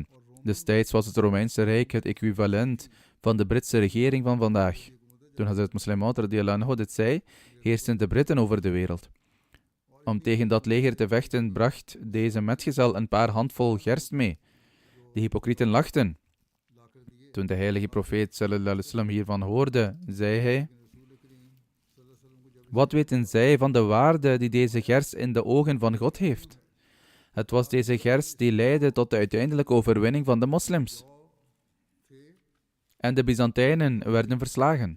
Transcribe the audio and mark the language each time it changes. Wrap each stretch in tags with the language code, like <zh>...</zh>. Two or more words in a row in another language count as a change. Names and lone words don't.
<nl>Destijds was het Romeinse Rijk het equivalent van de Britse regering van vandaag. Toen Hazrat Muslim Maud</nl> <ar>رضي الله عنه</ar> <nl>dit zei, heersten de Britten over de wereld. Om tegen dat leger te vechten, bracht deze metgezel een paar handvol gerst mee. De hypocrieten lachten. Toen de heilige profeet</nl> <ar>صلى الله عليه وسلم</ar> <nl>hiervan hoorde, zei hij: wat weten zij van de waarde die deze gerst in de ogen van God heeft? Het was deze gerst die leidde tot de uiteindelijke overwinning van de moslims. En de Byzantijnen werden verslagen.</nl>